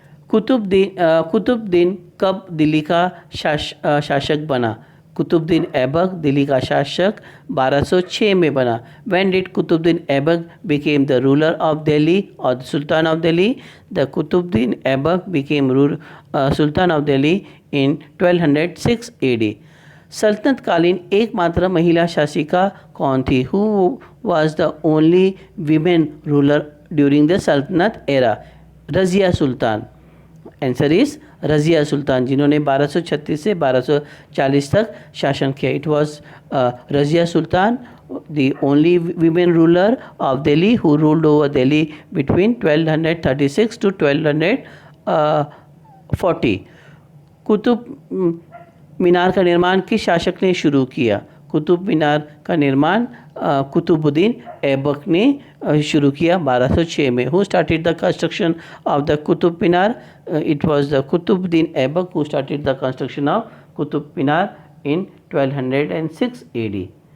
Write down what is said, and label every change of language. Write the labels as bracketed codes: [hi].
[hi] कुतुबुद्दीन कब दिल्ली का शासक बना? कुतुबुद्दीन ऐबक दिल्ली का शासक 1206 में बना। [en] When did Qutbuddin Aibak became the ruler of Delhi or the Sultan of Delhi? The Qutbuddin Aibak became Sultan of Delhi in 1206 AD. [hi] सल्तनतकालीन एकमात्र महिला शासिका कौन थी? [en] Who was the only women ruler during the Sultanate era? [hi] Razia Sultan. [en] answer is [hi] Razia सुल्तान, जिन्होंने 1236 से 1240 तक शासन किया। [en] It was Razia Sultan, the only women ruler of Delhi who ruled over Delhi between 1236 to 1240. [hi] Qutub Minar का निर्माण किस शासक ने शुरू किया? कुतुब मीनार का निर्माण कुतुबुद्दीन ऐबक ने शुरू किया 1206 में। [en] Who started the construction of the Qutub Minar? It was the Qutubuddin Aibak who started the construction of Qutub Minar in 1206 AD।